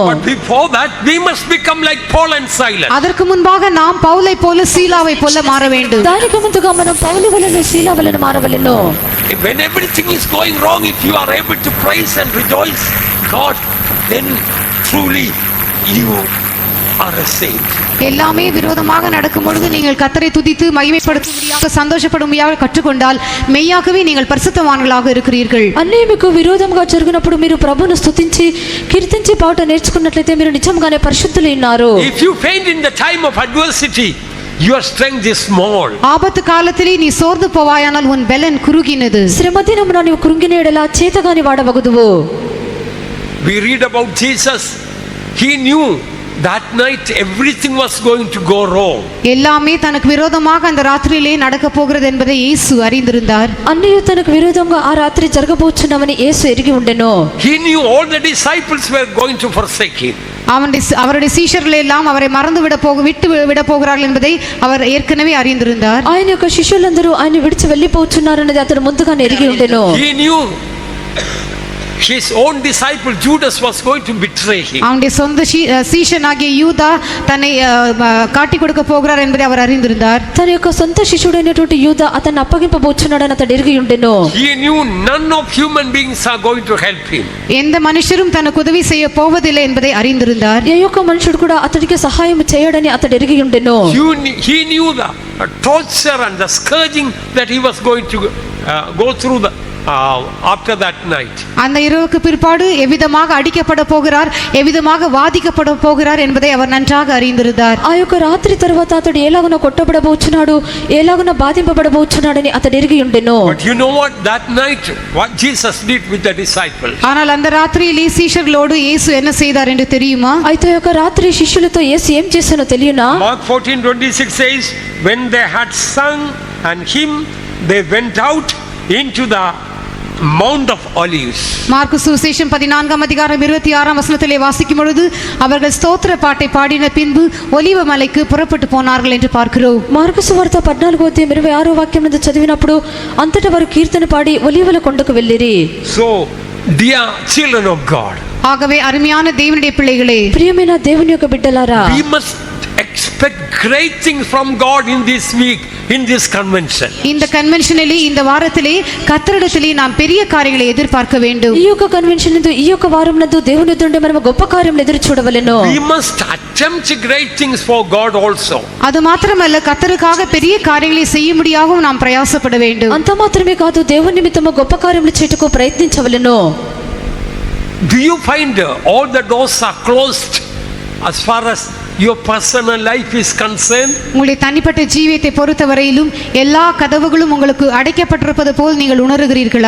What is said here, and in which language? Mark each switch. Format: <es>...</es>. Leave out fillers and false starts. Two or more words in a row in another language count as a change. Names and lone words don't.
<en>But before that we must become like Paul and Silas.</en> <ta>அதற்கு முன்பாக நாம் பவுலை போல சீலாவை போல மாற வேண்டும்.</ta> <te>దానికి ముందుగా మనం పౌలు వలెను శీల వలెను మారవలెను.</te> <en>When everything is going wrong, if you are able to praise and rejoice God, then truly you are a saint.</en> <ta>எல்லாமே விரோதமாக நடக்கும் பொழுது நீங்கள் கர்த்தரை துதித்து மகிமைப்படுத்தும்படியாக சந்தோஷப்படும்படியாக கற்றுக்கொண்டால் மெய்யாகவே நீங்கள் பரிசுத்தவான்களாக இருக்கிறீர்கள்.</ta> <te>అన్నీ మీకు విరోధంగా జరిగినప్పుడు మీరు ప్రభువును స్తుతించి కీర్తించి పాట నేర్చుకున్నట్లయితే మీరు నిజంగానే పరిశుద్ధులై ఉన్నారు.</te> <en>If you faint in the time of adversity, your strength is small.</en> <ta>ஆபத்து காலத்திலே நீ சோர்ந்து போவாயானால் உன் பலன் குறுகினது.</ta> <te>శ్రమ దినమున నీవు కృంగిన ఎడల చేతగాని వాడవగుదువు.</te> <en>We read about Jesus. He knew that night everything was going to go wrong.</en> <ta>எல்லாமே தனக்கு விரோதமாக அந்த ராத்திரியிலே நடக்க போகிறது என்பதை இயேசு அறிந்திருந்தார்.</ta> <te>అన్నీ తనకు విరోధంగా ఆ రాత్రి జరగబోచున్నామని యేసు ఎరిగి ఉండెను.</te> <en>He knew all the disciples were going to forsake him.</en> <ta>அவருடைய சீஷர்கள் எல்லாம் அவரை மறந்து விட்டு விட போகிறார்கள் என்பதை அவர் ஏற்கனவே அறிந்திருந்தார்.</ta> <te>ఆయన యొక్క శిష్యులందరూ ఆయన విడిచి వెళ్ళిపోతున్నారన్నది అతడు ముందుగానే ఎరిగి ఉండెను.</te> <en>He knew his own disciple Judas was going to betray him.</en> <ta>அவனுடைய சொந்த சீஷனாகிய யூதா தன்னை காட்டி கொடுக்க போகிறார் என்பதை அவர் அறிந்திருந்தார்.</ta> <te>తన యొక్క సొంత శిష్యుడైనటువంటి యూదా అతన్ని అప్పగింపబోచున్నాడని అతడు ఎరిగి ఉండెను.</te> <en>He knew none of human beings are going to help him.</en> <ta>எந்த மனுஷரும் தனக்கு உதவி செய்ய போவதில்லை என்பதை அறிந்திருந்தார்.</ta> <te>ఏ యొక్క మనుషుడు కూడా అతడికి సహాయం చేయడని అతడు ఎరిగి ఉండెను.</te> <en>He knew the torture and the scourging that he was going to go through after that night.</en> <ta>அந்த இரவுக்கு பிற்பாடு எவ்விதமாக அடிக்கப்பட போகிறார், எவ்விதமாக வாதிக்கப்பட போகிறார் என்பதை அவர் நன்றாக அறிந்திருந்தார்.</ta> <te>ఆ యొక్క రాత్రి తర్వాత అతడు ఎలాగున కొట్టబడబోచున్నాడు, ఎలాగున బాధింపబడబోచున్నాడని అతడు ఎరిగి ఉండెను.</te> <en>But you know what night what Jesus did with the disciples?</en> <ta>ஆனால் அந்த ராத்திரியிலே சீஷர்களோடு இயேசு என்ன செய்தார் என்று தெரியுமா?</ta> <te>అయితే యొక్క రాత్రి శిష్యులతో యేసు ఏం చేశానో తెలియనా?</te> <en>Mark 14:26 says, when they had sung and hymn, they went out into the Mount of Olives.</en> <ta>மார்க்கு சுவிசேஷம் 14ஆம் அதிகாரம் 26ஆம் வசனத்திலே வாசிக்கும் பொழுது அவர்கள் ஸ்தோத்திர பாட்டை பாடின பின்பு ஒலிவ மலைக்கு புறப்பட்டு போனார்கள் என்று பார்க்கிறோம்.</ta> <te>మార్కు సువార్త 14వ అధ్యాయం 26వ వాక్యం నుండి చదివినప్పుడు అంతటా వారు కీర్తన పాడి ఒలీవల కొండకు వెళ్ళిరి.</te> <en>So dear children of God,</en> <ta>ஆகவே அருமையான தேவனுடைய பிள்ளைகளே,</ta> <te>ప్రియమైన దేవుని యొక్క బిడ్డలారా,</te> <en>we must expect great things from God in this week, in this convention.</en> <ta>இந்த கன்வென்ஷனிலே, இந்த வாரத்திலே கர்த்தரிடத்திலே நாம் பெரிய காரியங்களை எதிர்பார்க்க வேண்டும்.</ta> <te>ఈ యొక్క కన్వెన్షన్ నందు, ఈ యొక్క వారం నందు దేవుని ఎదుట మనం గొప్ప కార్యములు ఎదురు చూడవలెను.</te> <en>We must attempt great things for God also.</en> <ta>அது மாத்திரமல்ல, கர்த்தருக்காக பெரிய காரியங்களை செய்யும்படியாகவும் நாம் பிரயாசப்பட வேண்டும்.</ta> <te>అంత మాత్రమే కాదు, దేవుని నిమిత్తము గొప్ప కార్యములు చేయుటకు ప్రయత్నించవలెను.</te> <en>Do you find all the doors are closed as far as your personal life is concerned?</en> <ta>உங்களுடைய தனிப்பட்ட ஜீவியத்தை பொறுத்தவரையிலும் எல்லா கதவுகளும் உங்களுக்கு அடைக்கப்பட்டிருப்பது போல் நீங்கள் உணர்கிறீர்களா?</ta>